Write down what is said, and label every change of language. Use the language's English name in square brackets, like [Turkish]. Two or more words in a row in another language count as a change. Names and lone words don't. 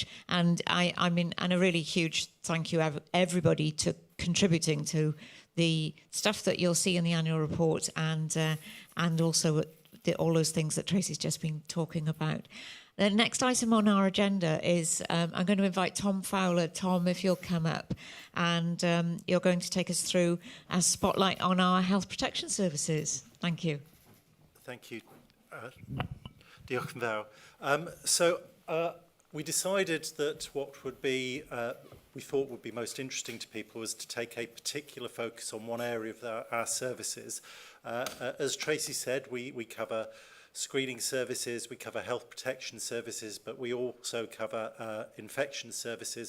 [English] And I mean, and a really huge thank you everybody to contributing to the stuff that you'll see in the annual report, and also all those things that Tracy's just been talking about. The next item on our agenda is I'm going to invite Tom Fowler. Tom, if you'll come up, and you're going to take us through a spotlight on our health protection services. Thank you. Thank you. [Welsh] Diolch yn fawr. [English] We decided that what would be we thought would be most interesting to people was to take a particular focus on one area of our services. As Tracy said, we cover screening services, we cover health protection services, but we also cover infection services.